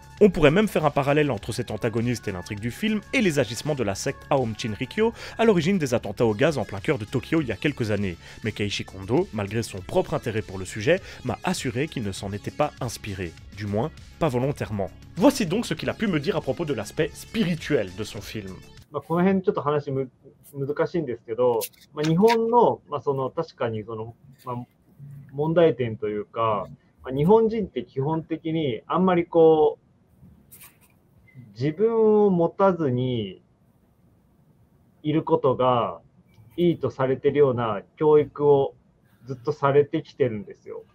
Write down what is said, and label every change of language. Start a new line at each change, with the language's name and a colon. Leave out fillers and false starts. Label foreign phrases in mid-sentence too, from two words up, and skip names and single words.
French: On pourrait même faire un parallèle entre cet antagoniste et l'intrigue du film et les agissements de la secte Aum Shinrikyo à l'origine des attentats au gaz en plein cœur de Tokyo il y a quelques années. Mais Keiichi Kondo, malgré son propre intérêt pour le sujet, m'a assuré qu'il ne s'en était pas inspiré. Du moins, pas volontairement. Voici donc ce qu'il a pu me dire à propos de l'aspect spirituel de son film.
Japanese: この辺ちょっと話難しいんですけど、日本の、その確かにその、問題点というか、日本人って基本的にあんまりこう、自分を持たずにいることがいいとされてるような教育をずっとされてきてるんですよ。